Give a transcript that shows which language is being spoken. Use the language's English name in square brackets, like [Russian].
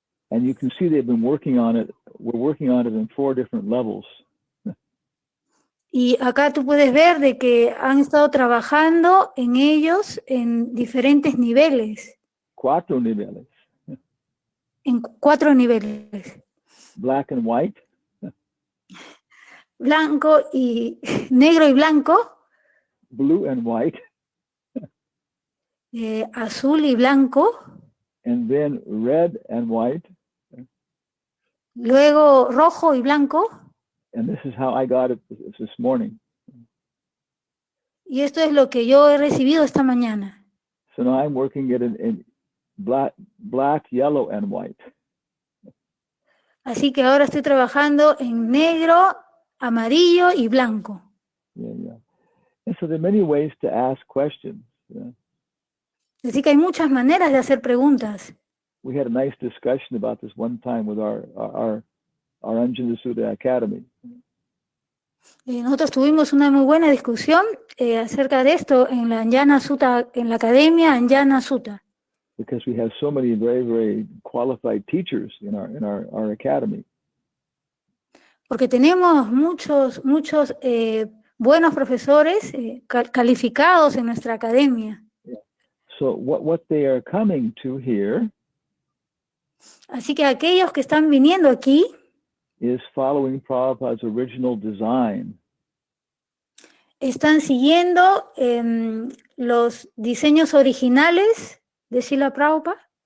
[English] And you can see they've been working on it. We're working on it in 4 different levels. [Spanish] Y acá tú puedes ver de que han estado trabajando en ellos en diferentes niveles. 4 niveles. En 4 niveles. [English] Black and white. [Spanish] Blanco y negro y blanco. [English] Blue and white. [Spanish] Azul y blanco. [English] And then red and white. [Spanish] Luego rojo y blanco. [English] And this is how I got it this morning. [Spanish] Y esto es lo que yo he recibido esta mañana. [English] So now I'm working it in black, yellow, and white. [Spanish] Así que ahora estoy trabajando en negro, amarillo y blanco. [English] Yeah. And so there are many ways to ask questions. Yeah. [Spanish] Así que hay muchas maneras de hacer preguntas. [English] We had a nice discussion about this one time with our Anjana Sutta Academy. [Spanish] Nosotros tuvimos una muy buena discusión acerca de esto en la Anjana Sutta, en la academia Anjana Sutta. [English] Because we have so many very, very qualified teachers in our academy. [Spanish] Porque tenemos muchos buenos profesores calificados en nuestra academia. [English] Yeah. So what they are coming to here [Spanish] Así que aquellos que están viniendo aquí [English] is following Prabhupada's original design. [Spanish] Están siguiendo los diseños originales de Srila Prabhupada.